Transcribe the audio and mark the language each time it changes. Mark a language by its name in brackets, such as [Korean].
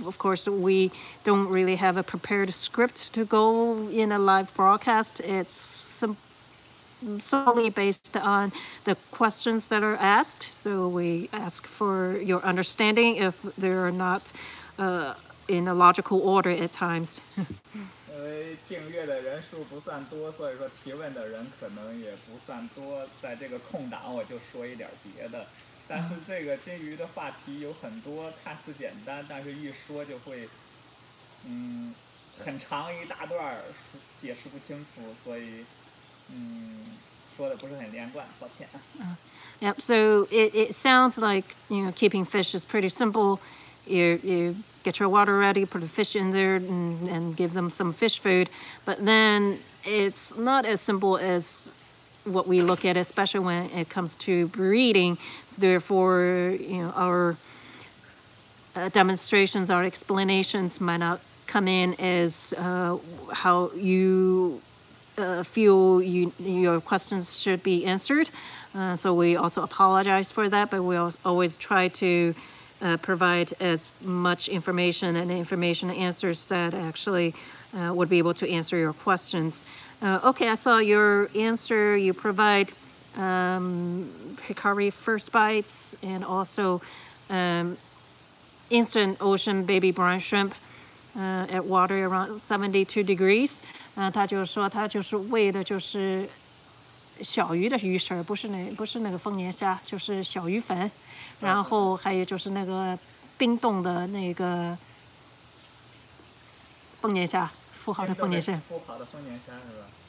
[English] Of course, we don't really have a prepared script to go in a live broadcast. It's solely based on the questions that are asked. So we ask for your understanding if they're not in a logical order at times. [Chinese] 因为订阅的人数不算多，所以说提问的人可能也不算多。在这个空档，我就说一点别的。但是这个金鱼的话题有很多，看似简单，但是一说就会，很长一大段，解释不清楚，所以，说的不是很连贯，抱歉。 [English] Yep. So it sounds like keeping fish is pretty simple. You get your water ready, put the fish in there, and give them some fish food. But then it's not as simple as what we look at, especially when it comes to breeding. So therefore, our demonstrations, our explanations might not come in as how you feel your questions should be answered. So we also apologize for that, but we always try to provide as much information and answers that actually would be able to answer your questions. Okay, I saw your answer. You provide Hikari first bites and also instant ocean baby brine shrimp at water around 72 degrees. [Chinese] 他就说他就是喂的就是小鱼的鱼食，不是那个丰年虾，就是小鱼粉。然后还有就是那个冰冻的那个丰年虾，孵好的丰年虾。孵好的丰年虾是吧？